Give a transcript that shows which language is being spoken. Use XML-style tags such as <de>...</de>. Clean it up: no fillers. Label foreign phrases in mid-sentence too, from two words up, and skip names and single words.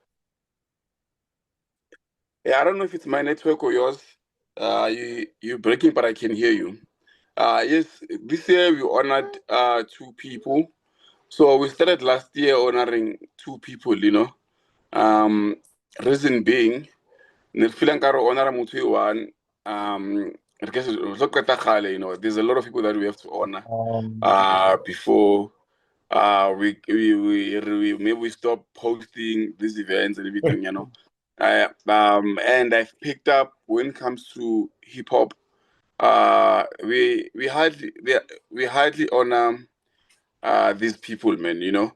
<en>Yeah, I don't know if it's my network or yours. You breaking, but I can hear you. Yes, this year we honored two people. So we started last year honoring two people, you know. Um, reason being,</en> <st>ne re feel nkare honor motho e one. Re ka se- re tlo qeta kgale,</st> <en>you know, there's a lot of people that we have to honor before maybe we stop posting these events and everything, you know. And I've picked up when it comes to hip hop, we hardly honor these people, man, you know.</en>